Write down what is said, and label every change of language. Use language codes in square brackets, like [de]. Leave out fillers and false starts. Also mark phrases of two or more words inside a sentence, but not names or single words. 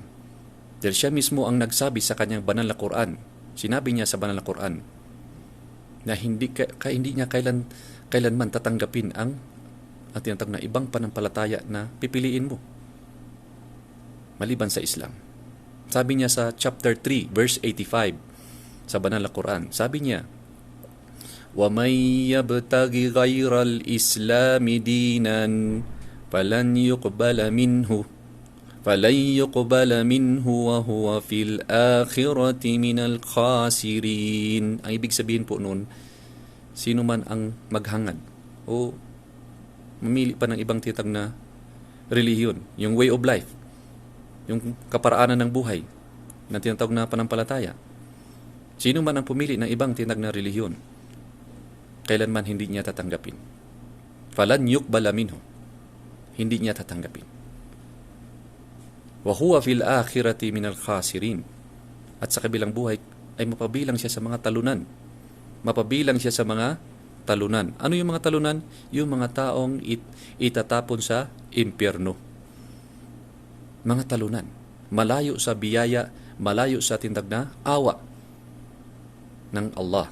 [tl] Dahil siya mismo ang nagsabi sa kanyang banal na Quran, sinabi niya sa banal na Quran, na hindi niya kailanman tatanggapin ang tinatawag na ibang panampalataya na pipiliin mo maliban sa Islam. Sabi niya sa chapter 3, verse 85 sa banal na Quran, sabi niya, [ar] وَمَنْ يَبْتَغِ غَيْرَ الْإِسْلَامِ دِينًا فَلَنْ يُقْبَلَ مِنْهُ وَهُوَ فِي الْآخِرَةِ مِنَ الْخَاسِرِينَ. [tl] Ang ibig sabihin po nun, sino man ang maghangad o mamili pa ng ibang titag na relihiyon, yung [en] way of life, [tl] yung kaparaanan ng buhay na tinatawag na panampalataya. Sino man ang pumili ng ibang tinag na relihiyon, kailanman hindi niya tatanggapin. [ar] فلن يقبل منه. [tl] Hindi niya tatanggapin. [ar] وهو في الآخرة من الخاسرين. [tl] At sa kabilang buhay ay mapabilang siya sa mga talunan. Mapabilang siya sa mga talunan. Ano yung mga talunan? Yung mga taong itatapon sa impyerno. Mga talunan. Malayo sa biyaya, malayo sa tindag na awa ng Allah.